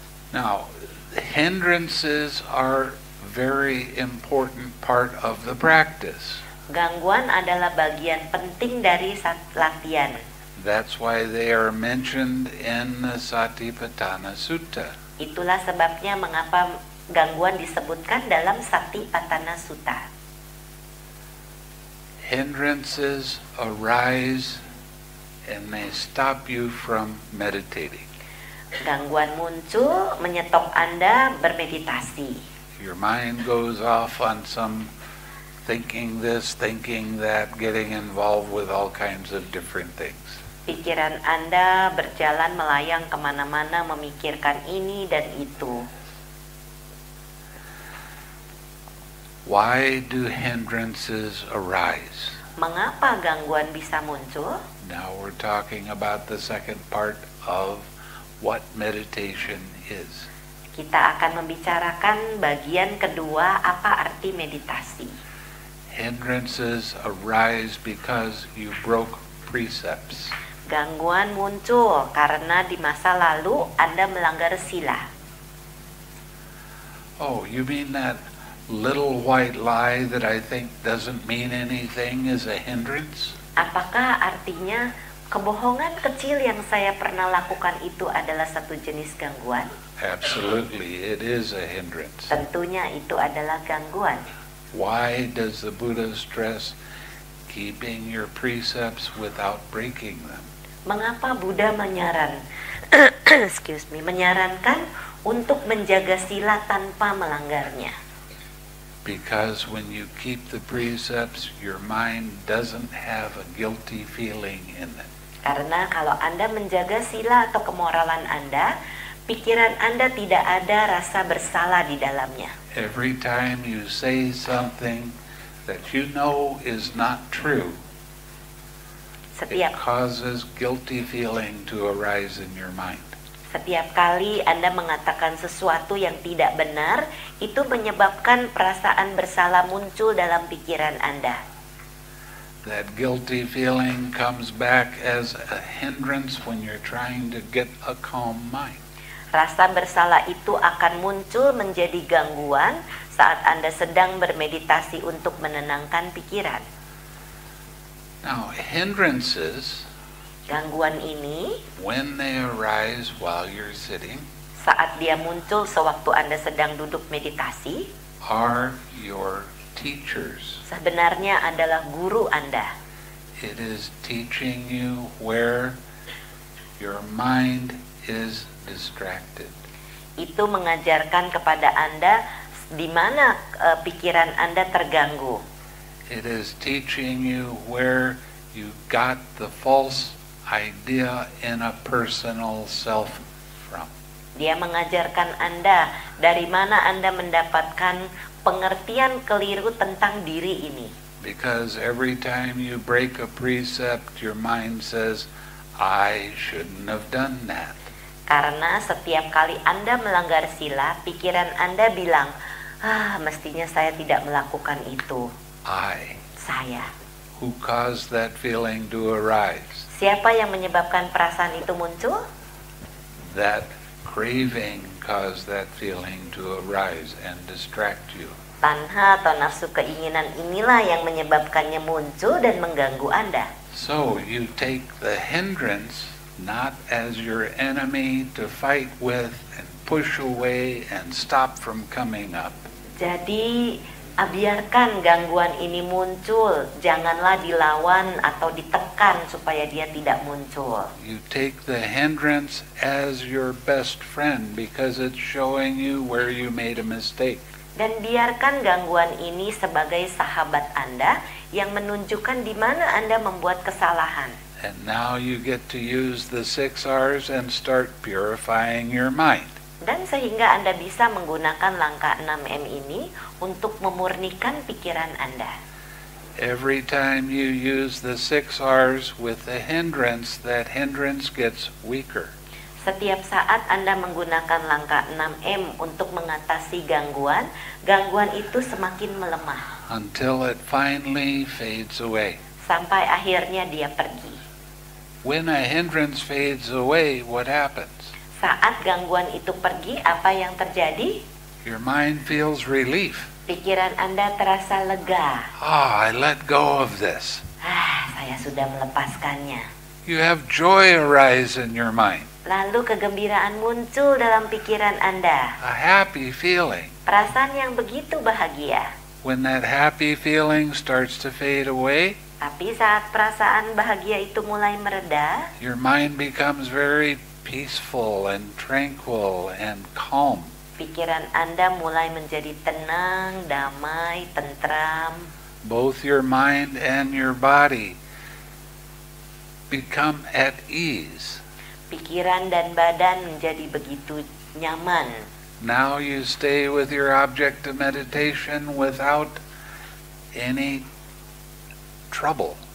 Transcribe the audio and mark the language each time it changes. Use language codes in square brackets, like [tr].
[en] Now, hindrances are very important part of the practice. [id] Gangguan adalah bagian penting dari latihan. [en] That's why they are mentioned in the Satipatthana Sutta. [id] Itulah sebabnya mengapa gangguan disebutkan dalam Satipatthana Sutta. [en] Hindrances arise and they stop you from meditating. [id] Gangguan muncul menyetop Anda bermeditasi. [en] Your mind goes off on some thinking this, thinking that, getting involved with all kinds of different things. [id] Pikiran Anda berjalan melayang kemana-mana memikirkan ini dan itu. [en] Why do hindrances arise? [id] Mengapa gangguan bisa muncul? [en] Now we're talking about the second part of what meditation is. [id] Kita akan membicarakan bagian kedua, apa arti meditasi. [en] Hindrances arise because you broke precepts. [id] Gangguan muncul karena di masa lalu Anda melanggar sila. [en] Oh, you mean that little white lie that I think doesn't mean anything is a hindrance? [id] Apakah artinya kebohongan kecil yang saya pernah lakukan itu adalah satu jenis gangguan? [en] Absolutely, it is a hindrance. [id] Tentunya itu adalah gangguan. [en] Why does the Buddha stress keeping your precepts without breaking them? [id] Mengapa Buddha menyarankan untuk menjaga sila tanpa melanggarnya? [en] Because when you keep the precepts, your mind doesn't have a guilty feeling in it. [id] Karena kalau Anda menjaga sila atau kemoralan Anda, pikiran Anda tidak ada rasa bersalah di dalamnya. [en] Every time you say something that you know is not true, it causes guilty feeling to arise in your mind. [id] Setiap kali Anda mengatakan sesuatu yang tidak benar, itu menyebabkan perasaan bersalah muncul dalam pikiran Anda. [en] That guilty feeling comes back as a hindrance when you're trying to get a calm mind. [id] Rasa bersalah itu akan muncul menjadi gangguan saat Anda sedang bermeditasi untuk menenangkan pikiran. [en] Now, hindrances [id] Gangguan ini, [en] when they arise while you're sitting, [id] saat dia muncul sewaktu Anda sedang duduk meditasi, [en] are your teachers. [id] sebenarnya adalah guru Anda. [en] It is teaching you where your mind is distracted. [id] Itu mengajarkan kepada Anda di mana pikiran Anda terganggu. [en] It is teaching you where you got the false idea in a personal self from. [id] Dia mengajarkan Anda dari mana Anda mendapatkan pengertian keliru tentang diri ini. [en] Because every time you break a precept, your mind says, I shouldn't have done that. [id] Karena setiap kali Anda melanggar sila, pikiran Anda bilang, mestinya saya tidak melakukan itu. Saya. [en] Who caused that feeling to arise? [id] Siapa yang menyebabkan perasaan itu muncul? [en] That craving caused that feeling to arise and distract you. [id] Tanha atau nafsu keinginan inilah yang menyebabkannya muncul dan mengganggu Anda. [en] So you take the hindrance not as your enemy to fight with and push away and stop from coming up. [id] Jadi biarkan gangguan ini muncul, janganlah dilawan atau ditekan supaya dia tidak muncul. [en] You take the hindrance as your best friend because it's showing you where you made a mistake. [id] Dan biarkan gangguan ini sebagai sahabat Anda yang menunjukkan di mana Anda membuat kesalahan. [en] And now you get to use the 6 R's and start purifying your mind. [id] Dan sehingga Anda bisa menggunakan langkah 6M ini untuk memurnikan pikiran Anda. [en] Every time you use the 6 R's with the hindrance, that hindrance gets weaker. [id] Setiap saat Anda menggunakan langkah 6M untuk mengatasi gangguan, gangguan itu semakin melemah. [en] Until it finally fades away. [id] Sampai akhirnya dia pergi. [en] When a hindrance fades away, what happens? [id] Saat gangguan itu pergi, apa yang terjadi? [en] Your mind feels relief. [id] Pikiran Anda terasa lega. [en] I let go of this. [id] Saya sudah melepaskannya. [en] You have joy arise in your mind. [id] Lalu kegembiraan muncul dalam pikiran Anda. [en] A happy feeling. [id] Perasaan yang begitu bahagia. [en] When that happy feeling starts to fade away, [id] tapi saat perasaan bahagia itu mulai mereda, [en] your mind becomes very peaceful and tranquil and calm. [id] Pikiran Anda mulai menjadi tenang, damai, tentram. [en] Both your mind and your body become at ease. [id] Pikiran dan badan menjadi begitu nyaman. [en] Now you stay with your object of meditation without any trouble.